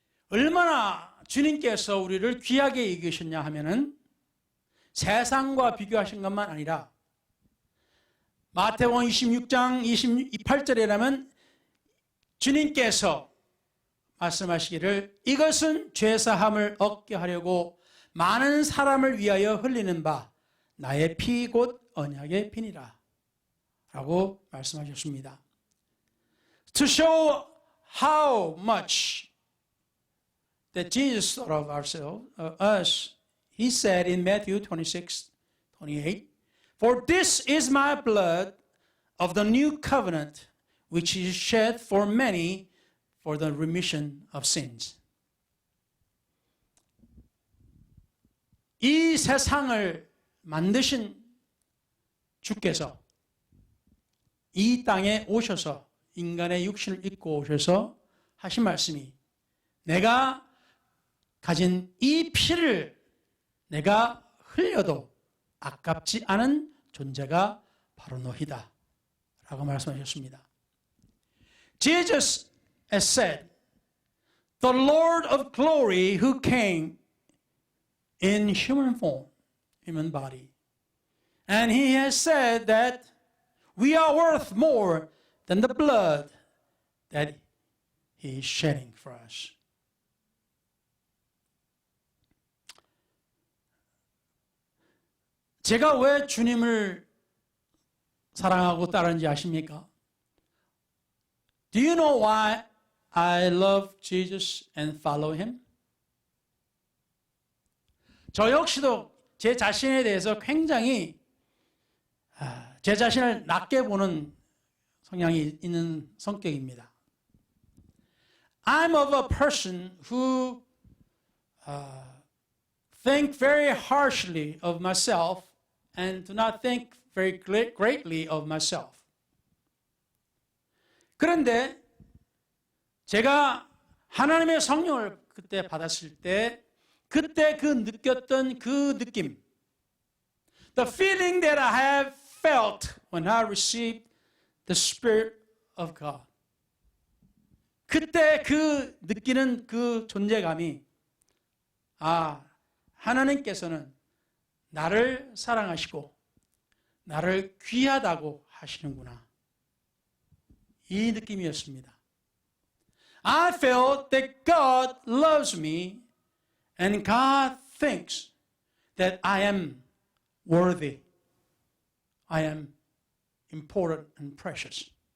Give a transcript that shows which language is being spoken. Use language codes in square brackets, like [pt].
[ko] 얼마나 주님께서 우리를 귀하게 여기셨냐 하면은 세상과 비교하신 것만 아니라 마태복음 26장 28절에라면 주님께서 말씀하시기를 이것은 죄사함을 얻게 하려고 많은 사람을 위하여 흘리는 바 나의 피 곧 언약의 피니라 라고 말씀하셨습니다. [en] To show how much that Jesus thought of us, he said in Matthew 26:28, For this is my blood of the new covenant, which is shed for many for the remission of sins. [ko] 이 세상을 만드신 주께서 이 땅에 오셔서 인간의 육신을 입고 오셔서 하신 말씀이 내가 가진 이 피를 내가 흘려도 아깝지 않은 존재가 바로 너희다 라고 말씀하셨습니다. [en] Jesus has said, The Lord of glory who came in human form, human body. And he has said that we are worth more than the blood that he is shedding for us. [ko] 제가 왜 주님을 사랑하고 따르는지 아십니까? [en] Do you know why I love Jesus and follow him? [ko] 저 역시도 제 자신에 대해서 굉장히 제 자신을 낮게 보는 성향이 있는 성격입니다. [en] I'm of a person who think very harshly of myself and do not think very greatly of myself. [ko] 그런데 제가 하나님의 성령을 그때 받았을 때 그때 그 느꼈던 그 느낌, [en] the feeling that I have felt when I received the Spirit of God. [ko] 그때 그 느끼는 그 존재감이 하나님께서는 나를 사랑하시고 나를 귀하다고 하시는구나. 이 느낌이었습니다. [en] I felt that God loves me and God thinks that I am worthy. I am important and precious.